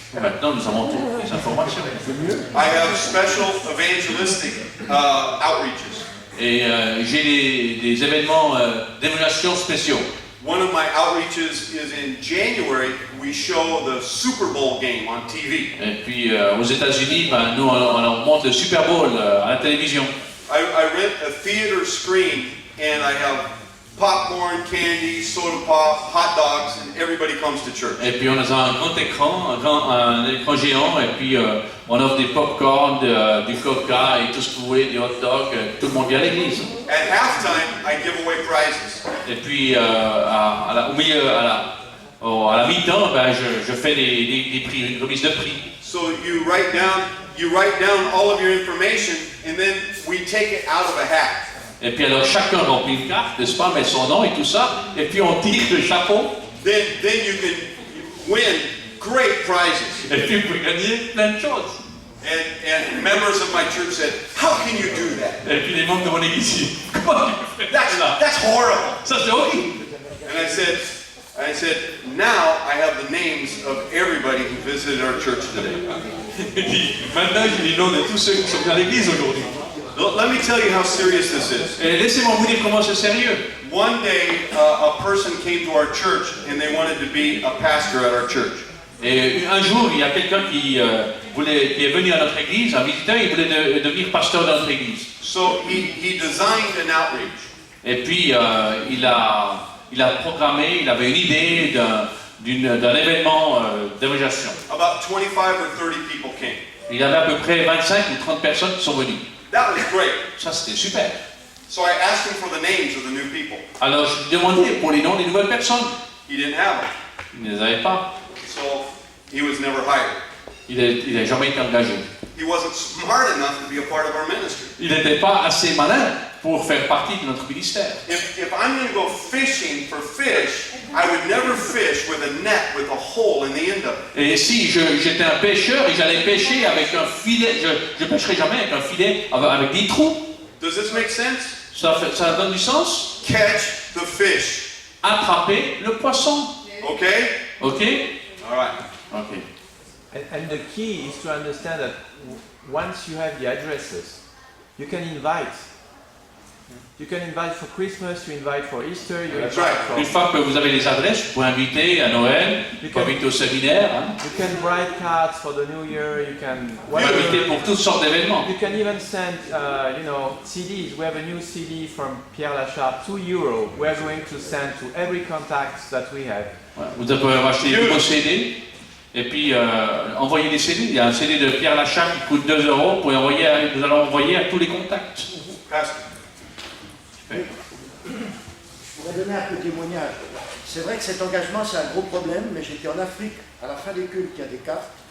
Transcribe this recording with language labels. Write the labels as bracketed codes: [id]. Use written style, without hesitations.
[fr] Et maintenant, nous avons toutes les informations. [en] I have special evangelistic outreaches. [fr] Et j'ai des événements d'évaluation spéciaux. [en] One of my outreaches is in January. We show the Super Bowl game on TV. [fr] Et puis aux États-Unis, ben, nous on monte le Super Bowl à la télévision. [en] I rent a theater screen and I have popcorn, candy, soda pop, hot dogs, and everybody comes to church. [fr] Et puis on a un grand écran, un écran géant, et puis on offre des popcorn, du coca et tout ce que vous voulez, des hot dogs, tout le monde vient à l'église. [en] At halftime, I give away prizes. [fr] Et puis au milieu, à la mi-temps, ben, je fais des prix, une remise de prix. [en] So you write down all of your information, and then we take it out of a hat. [fr] Et puis alors chacun remplit une carte, n'est-ce pas, met son nom et tout ça, et puis on tire le chapeau, [en] Then you can win great prizes. [fr] et puis vous pouvez gagner plein de choses. [en] And members of my church said, "How can you do that? [fr] Et puis les membres de mon église disent, comment tu fais ça? [en] That's horrible." [fr] Ça c'est horrible. [en] And I said, now I have the names of everybody who visited our church today. [fr] Il dit, maintenant j'ai les noms de tous ceux qui sont venus à l'église aujourd'hui. [en] Let me tell you how serious this is. [fr] Et laissez-moi vous dire comment c'est sérieux. [en] One day, a person came to our church and they wanted to be a pastor at our church. [fr] Et un jour, il y a quelqu'un qui est venu à notre église, un visiteur, il voulait devenir pasteur dans notre église. [en] So he designed an outreach. [fr] Et puis il a programmé, il avait une idée d'un événement d'évaluation. [en] About 25 or 30 people came. [fr] Il y avait à peu près 25 ou 30 personnes qui sont venues. [en] That was great. [fr] Ça c'était super. [en] So I asked him for the names of the new people. [fr] Alors je lui demandais pour les noms des nouvelles personnes. [en] He didn't have them. [fr] Il ne les avait pas. [en] So he was never hired. [fr] Il n'a jamais été engagé. [en] He wasn't smart enough to be a part of our ministry. [fr] Il n'était pas assez malin pour faire partie de notre ministère. [en] If I'm going to go fishing for fish, I would never fish with a net with a hole in the end of it. [fr] Et si j'étais un pêcheur et j'allais pêcher avec un filet, je pêcherais jamais avec un filet avec des trous. [en] Does this make sense? [fr] Ça donne du sens? [en] Catch the fish. [fr] Attraper le poisson. [en] Okay? [fr] Ok? [en] All right. [fr] Ok. [en] And the key is to understand that once you have the addresses, you can invite. You can invite for Christmas, you invite for Easter, you That's invite right. for... [fr] Une fois que vous avez les adresses, vous pouvez inviter à Noël, vous pouvez inviter au séminaire, hein. [en] You can write cards for the New Year, you can... [fr] Vous pouvez inviter pour toutes sortes d'événements. [en] You can even send, CDs. We have a new CD from Pierre Lacharpe, €2. We're going to send to every contact that we have. [fr] Voilà. Vous pouvez acheter des nouveaux CD et puis envoyer des CD. Il y a un CD de Pierre Lacharpe qui coûte €2. Vous allez envoyer à tous les contacts. [en] Pastor. [fr] Je voudrais donner un peu de témoignage. C'est vrai que cet engagement, c'est un gros problème, mais j'étais en Afrique à la fin des cultes, il y a des cartes.